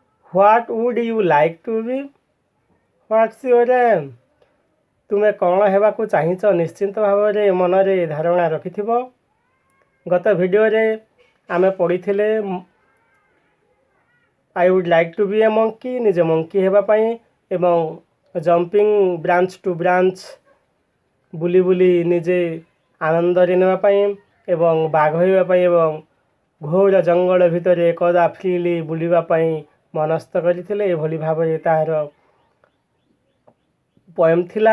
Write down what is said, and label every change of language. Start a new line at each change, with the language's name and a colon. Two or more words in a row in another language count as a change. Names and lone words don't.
English: What would you like to be? What's your aim?
Odia: ତୁମେ କ'ଣ ହେବାକୁ ଚାହିଁଛ ନିଶ୍ଚିନ୍ତ ଭାବରେ ମନରେ ଧାରଣା ରଖିଥିବ। ଗତ ଭିଡ଼ିଓରେ ଆମେ ପଢ଼ିଥିଲେ
English: I would like to be a monkey,
Odia: ନିଜେ ମଙ୍କି ହେବା ପାଇଁ ଏବଂ
English: jumping branch to branch
Odia: ବୁଲି ବୁଲି ନିଜେ ଆନନ୍ଦରେ ନେବା ପାଇଁ ଏବଂ ବାଘ ହେବା ପାଇଁ ଏବଂ ଘୋର ଜଙ୍ଗଲ ଭିତରେ ଏକଦା ଫ୍ରିଲି ବୁଲିବା ପାଇଁ ମନସ୍ଥ କରିଥିଲେ। ଏଭଳି ଭାବରେ ତାହାର ପୋଏମ୍ ଥିଲା।